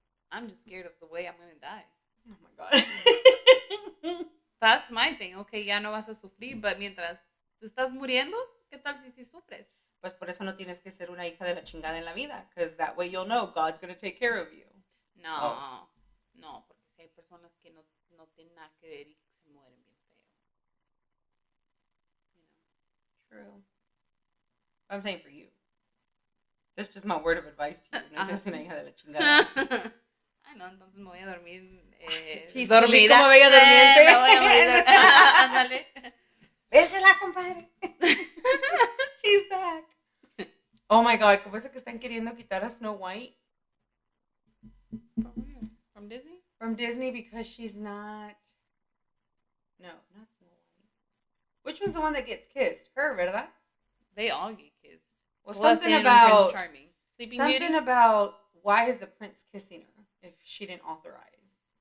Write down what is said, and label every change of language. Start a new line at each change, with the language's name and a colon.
English: I'm just scared of the way I'm going to die. Oh my God. That's my thing.
Spanish: Okay, ya no vas a sufrir, but mientras te estás muriendo, ¿qué tal si sufres? Pues por eso no tienes que ser una hija de la chingada en la vida.
English: Because that way you'll know God's going to take care of you.
Spanish: No, no, porque si hay personas que no tienen nada que ver y que se mueren bien feo.
English: You know? True. I'm saying for you. That's just my word of advice to you.
Spanish: No seas una hija de la chingada. Ay, no, entonces me voy a dormir dormida. Como bella durmiente. Me voy a morir. Ándale. Bésela, compadre.
English: She's back. Oh my God,
Spanish: ¿cómo es que están queriendo quitar a Snow White?
English: From where? From Disney? From Disney because she's not... No, not Snow White. Which one's the one that gets kissed? Her, ¿verdad? They all get kissed. Well, something about... Prince Charming. Sleeping something Beauty? about why is the prince kissing her if she didn't authorize?